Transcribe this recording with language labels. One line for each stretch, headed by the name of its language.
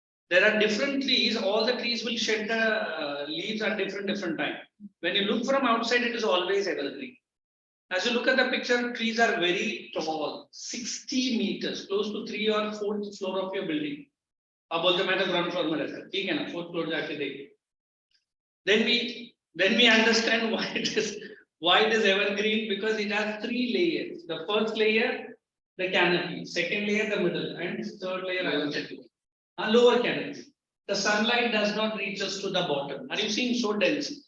English: There are different trees. All the trees will shed the leaves at different time. When you look from outside, it is always evergreen. As you look at the picture, trees are very tall, 60 meters, close to 3 or 4th floor of your building.
Hindi: अब बोलते मैं तो ground floor में रहता हूँ, ठीक है ना?
English: 4th floor
Hindi: जाके देख.
English: Then we understand why it is evergreen, because it has 3 layers. The first layer, the canopy. Second layer, the middle, and third layer, I will tell you. A lower canopy. The sunlight does not reach us to the bottom. Are you seeing so dense?